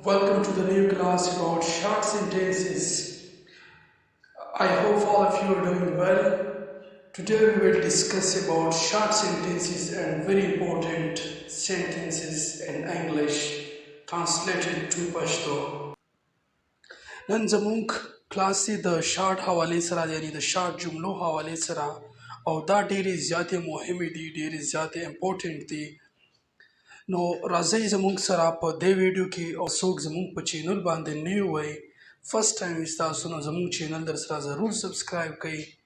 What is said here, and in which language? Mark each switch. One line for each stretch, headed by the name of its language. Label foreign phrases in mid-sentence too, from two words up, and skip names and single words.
English: Welcome to the new class about short sentences. I hope all of you are doing well. Today we will discuss about short sentences and very important sentences in English translated to Pashto.
Pashto: نن زموږ کلاس د شارټ حوالې سره یعنی د شارټ جملو حوالې سره او دا ډېرې زیاتې مهمې دي ډېرې زیاتې امپورټنټ دي نو راځئ زموږ سره په دې ویډیو کې او څوک زموږ په چینل باندې
English: new or first time
Pashto: وي ستاسو نو زموږ چینل در سره ضرور سبسکرایب کړئ